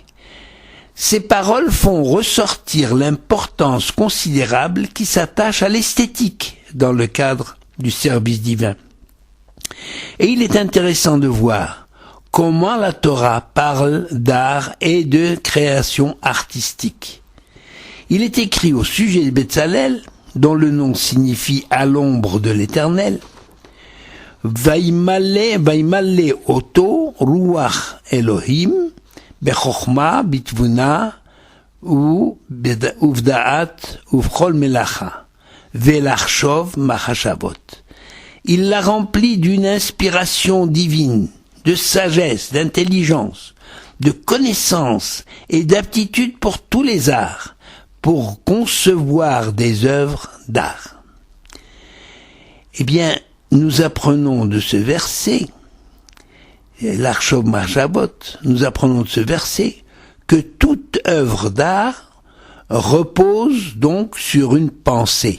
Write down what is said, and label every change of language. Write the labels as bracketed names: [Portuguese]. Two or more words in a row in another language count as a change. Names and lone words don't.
[French] Ces paroles font ressortir l'importance considérable qui s'attache à l'esthétique dans le cadre du service divin. Et il est intéressant de voir comment la Torah parle d'art et de création artistique. Il est écrit au sujet de Betsalel, dont le nom signifie « à l'ombre de l'Éternel », [Hebrew] וימלא אתו רוח אלהים בחכמה בתבונה ובדעת ובכל מלאכה ולחשב מחשבות. [French] Il l'a rempli d'une inspiration divine, de sagesse, d'intelligence, de connaissance et d'aptitude pour tous les arts, pour concevoir des œuvres d'art. Eh bien, nous apprenons de ce verset, [Hebrew] ולחשב מחשבות, [French] nous apprenons de ce verset que toute œuvre d'art repose donc sur une pensée.